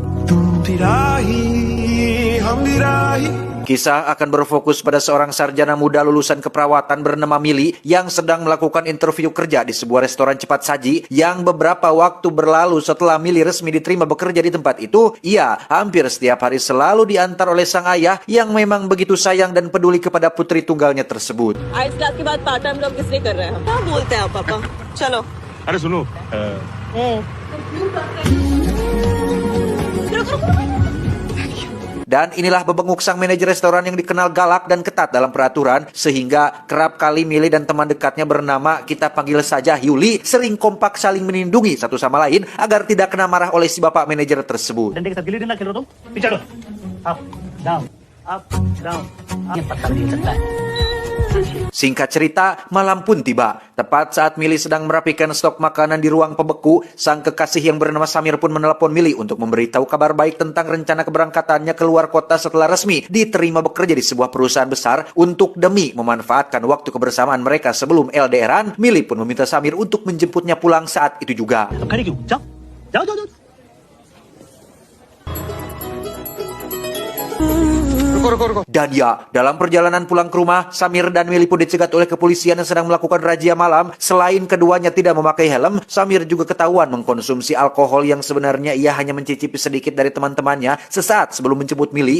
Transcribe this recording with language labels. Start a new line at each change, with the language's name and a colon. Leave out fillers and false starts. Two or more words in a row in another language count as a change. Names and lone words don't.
Indonesian: Kisah akan berfokus pada seorang sarjana muda lulusan keperawatan bernama Mili yang sedang melakukan interview kerja di sebuah restoran cepat saji yang beberapa waktu berlalu setelah Mili resmi diterima bekerja di tempat itu. Ia hampir setiap hari selalu diantar oleh sang ayah yang memang begitu sayang dan peduli kepada putri tunggalnya tersebut.
Hindi: आज क्लास के बाद
English: part time job
Hindi: किस लिए कर रहे हैं? क्या बोलते हैं आप पापा? चलो। अरे सुनो
Indonesian: Dan inilah bebenguk sang manajer restoran yang dikenal galak dan ketat dalam peraturan, sehingga kerap kali Mili dan teman dekatnya bernama kita panggil saja Yuli sering kompak saling melindungi satu sama lain agar tidak kena marah oleh si bapak manajer tersebut.
Hindi: डंडे के साथ गिल्ली डंडा खेल रहा तुम पीछे हटो
English: up down
Hindi: ये पत्ता भी हिल सकता है.
Indonesian: Singkat cerita, malam pun tiba. Tepat saat Mili sedang merapikan stok makanan di ruang pembeku, sang kekasih yang bernama Samir pun menelepon Mili untuk memberitahu kabar baik tentang rencana keberangkatannya keluar kota setelah resmi diterima bekerja di sebuah perusahaan besar. Untuk demi memanfaatkan waktu kebersamaan mereka sebelum LDRan, Mili pun meminta Samir untuk menjemputnya pulang saat itu juga.
Hindi: अब खड़े क्यों जाओ जाओ जाओ जाओ
Indonesian: Dan ya, dalam perjalanan pulang ke rumah, Samir dan Mili pun dicegat oleh kepolisian yang sedang melakukan razia malam. Selain keduanya tidak memakai helm, Samir juga ketahuan mengkonsumsi alkohol yang sebenarnya ia hanya mencicipi sedikit dari teman-temannya sesaat sebelum menjemput Mili.